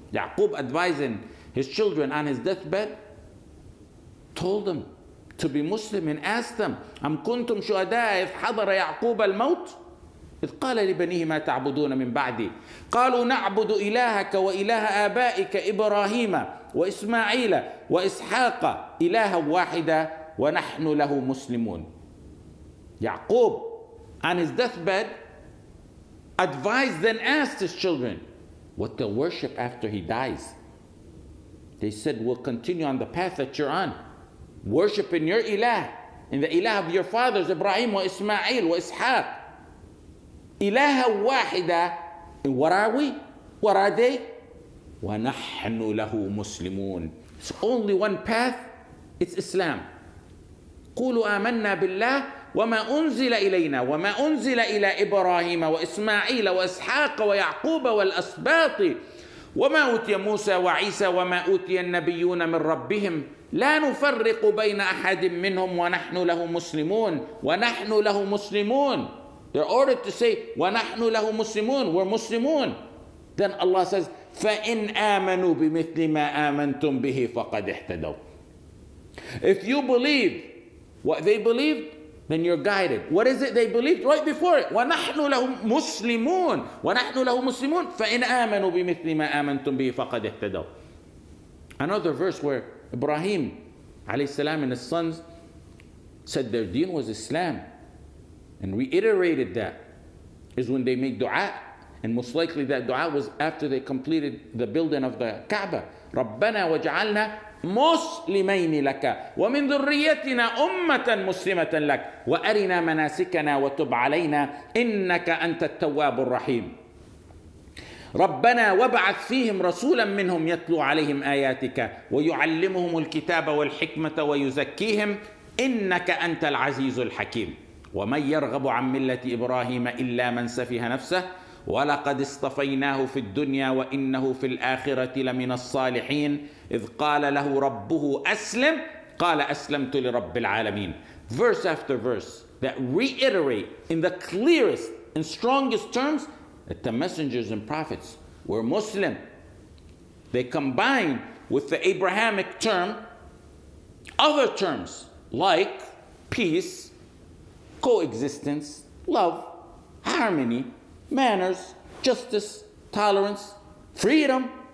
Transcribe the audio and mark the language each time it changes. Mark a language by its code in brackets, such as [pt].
[en] Yaqub, advising his children on his deathbed, told them to be Muslim and asked them, [ar] أَمْ كُنْتُمْ شُهَدَاءَ إِذْ حَضَرَ يَعْقُوبَ الْمَوْتِ إذ قال لبنيه ما تعبدون من بعدي قالوا نعبد إلهك وإله آبائك إبراهيم وإسماعيل وإسحاق إلها واحدا ونحن له مسلمون. [en] Yaqub on his deathbed advised and asked his children what they'll worship after he dies. They said, we'll continue on the path that you're on, worshiping your ilah and the ilah of your fathers Ibrahim wa Ismail wa Ishaq. [ar] إله واحدة. [en] And what are we? What are they? [ar] وَنَحْنُ لَهُ مُسْلِمُونَ. [en] It's only one path. It's Islam. [ar] قُولُوا آمَنَّا بِاللَّهِ وَمَا أُنزِلَ إِلَيْنَا وَمَا أُنزِلَ إِلَى إِبْرَاهِيمَ وَإِسْمَاعِيلَ وَإِسْحَاقَ وَيَعْقُوبَ وَالْأَسْبَاطِ وَمَا أُوتِيَ مُوسَى وَعِيسَى وَمَا أُوتِيَ النَّبِيُّونَ مِنْ رَبِّهِمْ لَا نُفَرِّقُ بَيْنَ أَحَدٍ مِّنْهُمْ وَنَحْنُ لَهُ مُسْلِمُونَ وَنَحْنُ لَهُ مُسْلِمُونَ. [en] They're ordered to say, [ar] وَنَحْنُ لَهُ مُسْلِمُونَ, [en] we're Muslimun. Then Allah says, [ar] فَإِنْ آمَنُوا بِمِثْلِ مَا آمَنْتُمْ بِهِ فَقَدْ اهْتَدَوْا. [en] If you believe what they believed, then you're guided. What is it they believed? Right before it, [ar] وَنَحْنُ لَهُ مُسْلِمُونَ وَنَحْنُ لَهُ مُسْلِمُونَ فَإِنْ آمَنُوا بِمِثْلِ مَا آمَنْتُمْ بِهِ فَقَدْ اهْتَدَوْا. [en] Another verse where Ibrahim alayhi salam and his sons said their deen was Islam, and reiterated that, is when they made dua. And most likely that dua was after they completed the building of the Kaaba. [ar] رَبَّنَا وَجْعَلْنَا مُسْلِمَيْنِ لَكَ وَمِنْ ذُرِّيَّتِنَا أُمَّةً مُسْلِمَةً لَكَ وَأَرِنَا مَنَاسِكَنَا وَتُبْ عَلَيْنَا إِنَّكَ أَنْتَ التَّوَّابُ الرَّحِيمُ. ربنا وابعث فيهم رسولا منهم يتلو عليهم آياتك ويعلمهم الكتاب والحكمة ويزكيهم إنك أنت العزيز الحكيم. ومن يرغب عن ملة إبراهيم إلا من سفه نفسه ولقد اصطفيناه في الدنيا وإنه في الآخرة لمن الصالحين إذ قال له ربه أسلم قال أسلمت لرب العالمين. [en] Verse after verse that reiterate in the clearest and strongest terms that the messengers and prophets were Muslim. They combine with the Abrahamic term other terms like peace, coexistence, love, harmony, manners, justice, tolerance, freedom.